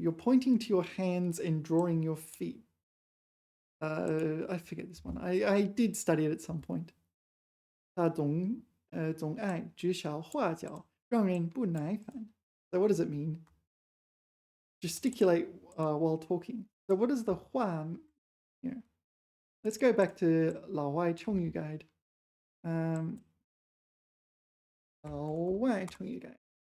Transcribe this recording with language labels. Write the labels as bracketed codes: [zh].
[en] You're pointing to your hands and drawing your feet. I forget this one. I did study it at some point. [zh] 他总爱举手画脚，让人不耐烦. [en] So what does it mean? Gesticulate while talking. So what does the 画 here? Let's go back to 老外成语 guide. 老外成语 guide.